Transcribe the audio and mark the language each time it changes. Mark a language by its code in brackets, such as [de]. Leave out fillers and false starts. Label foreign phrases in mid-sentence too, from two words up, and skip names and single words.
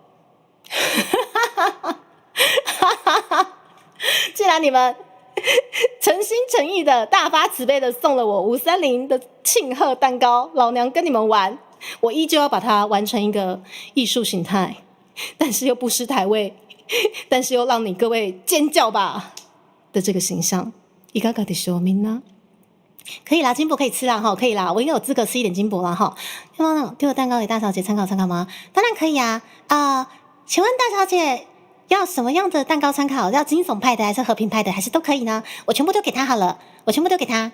[zh] 既然你们诚心诚意的大发慈悲的送了我530的庆贺蛋糕，老娘跟你们玩，我依旧要把它完成一个艺术形态，但是又不失台味，但是又让你各位尖叫吧的这个形象。 [ja] いかがでしょうみんな？ [zh] 可以啦，金箔可以吃啦哈，可以啦，我应该有资格吃一点金箔啦哈。要不要丢个蛋糕给大小姐参考参考吗？当然可以啊。请问大小姐要什么样的蛋糕参考？要惊悚派的还是和平派的，还是都可以呢？我全部都给她好了，我全部都给她。